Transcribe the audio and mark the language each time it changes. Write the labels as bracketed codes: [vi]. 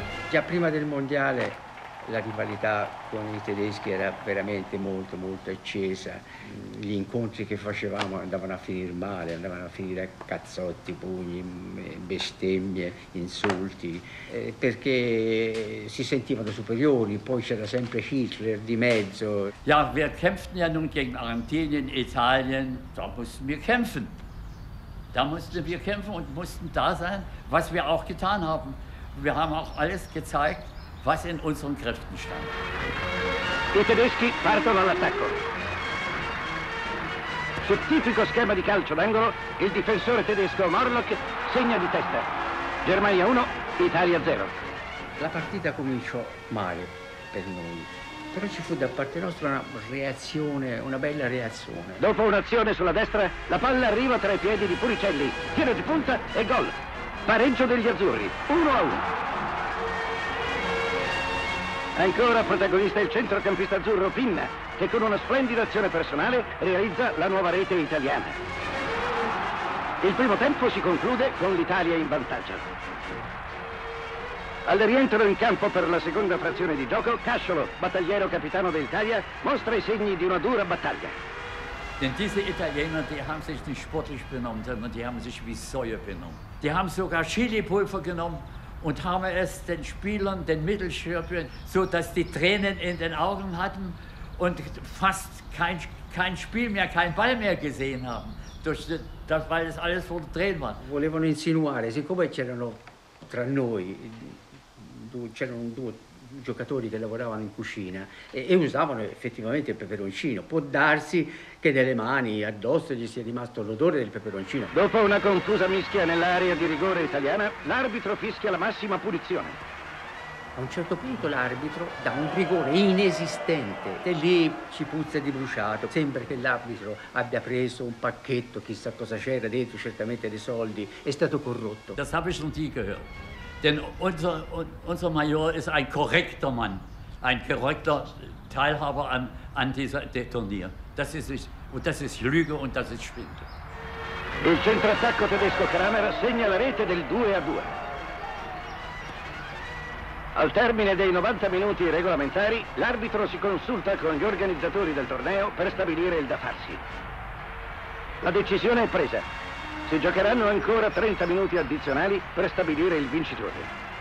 [it] Già prima del mondiale la rivalità con i tedeschi era veramente molto accesa. Gli incontri che facevamo andavano a finire male, andavano a finire a cazzotti, pugni, bestemmie, insulti, perché si sentivano superiori, poi c'era sempre Hitler di mezzo. [de] Ja, wir kämpften ja nun gegen Argentinien, Italien, da mussten wir kämpfen. Da mussten wir kämpfen und mussten da sein, was wir auch getan haben. Wir haben auch alles gezeigt, was in unseren Kräften stand. [it] I tedeschi partono all'attacco. Sul tipico schema di calcio d'angolo, il difensore tedesco Morlock segna di testa. Germania 1, Italia 0. La partita cominciò male per noi, però ci fu da parte nostra una reazione, una bella reazione. Dopo un'azione sulla destra, la palla arriva tra i piedi di Puricelli. Tiro di punta e gol. Pareggio degli azzurri, 1-1. Ancora protagonista il centrocampista azzurro Pinna, che con una splendida azione personale realizza la nuova rete italiana. Il primo tempo si conclude con l'Italia in vantaggio. Al rientro in campo per la seconda frazione di gioco, Casciolo, battagliero capitano dell'Italia, mostra i segni di una dura battaglia. [de] Denn diese Italiener, die haben sich nicht sportlich benommen, sondern die haben sich wie Säue benommen. Die haben sogar Chilipulver genommen und haben es den Spielern, den Mittelstürmern, so dass die Tränen in den Augen hatten und fast kein Spiel mehr, kein Ball mehr gesehen haben, weil es alles voll Tränen war. [it] Volevano insinuare, siccome c'erano tra noi, c'erano due giocatori che lavoravano in cucina e usavano effettivamente il peperoncino, può darsi che nelle mani addosso gli sia rimasto l'odore del peperoncino. Dopo una confusa mischia nell'area di rigore italiana, l'arbitro fischia la massima punizione. A un certo punto l'arbitro dà un rigore inesistente e lì ci puzza di bruciato. Sembra che l'arbitro abbia preso un pacchetto, chissà cosa c'era dentro, certamente dei soldi, è stato corrotto. [de] Das habe ich noch nie gehört. Denn unser Major ist ein korrekter Mann, ein korrekter Teilhaber an diesem Turnier. Das ist Lüge und das ist Schwindel. [it] Il centroattacco tedesco Kramer segna la rete del 2-2. Al termine dei 90 minuti regolamentari, l'arbitro si consulta con gli organizzatori del torneo per stabilire il da farsi. La decisione è presa. Si giocheranno ancora 30 minuti addizionali per stabilire il vincitore.